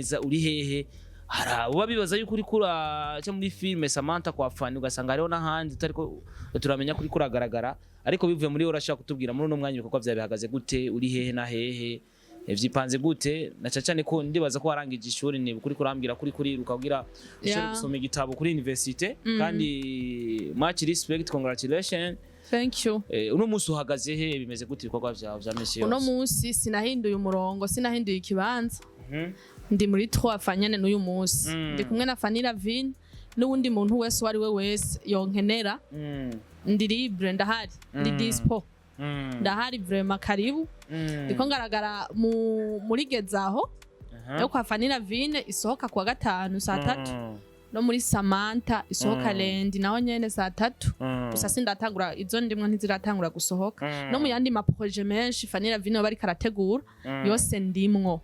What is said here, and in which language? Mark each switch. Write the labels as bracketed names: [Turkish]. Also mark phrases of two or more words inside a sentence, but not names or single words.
[Rundi] neza uri hehe uba bibaza yuko uri kura cyo muri filme Samantha kwa Fanny ugasanga hariho n'ahandi utariko turamenya kuri kuragaragara ariko bivuye muri urashaka kutubwira muri uno mwanya ibikorwa byawe bihagaze gute uri hehe na hehe vyipanze gute na cyane ko ndibaza ko warangije ishuri ni kuri kurambira kuri rukagira ushobora gusoma igitabo kuri university kandi [English] much respect congratulations [Rundi] thank you uno munsi uhagaze he bimeze gute ibikorwa byawe vya misi yose uno munsi sinahinduye umurongo sinahinduye ikibanza ndi muri 3 fanyene n'uyu munsi ndi kumwe na Fanny Lavine n'uwundi muntu wese wari we wese yonkenera ndi libre ndahari ndi dispo ndahari vraiment karibu ndiko ngaragara muri gezaho yo kwa Fanny Lavine isohoka kwa gatanu saa 3 no muri Samantha isohoka lendi naho nyene saa 3 gusa sindatangura izo ndimwe ntiziratangura gusohoka no mu yandi maprojet menshi Fanny Lavine bari karategura yose ndimwo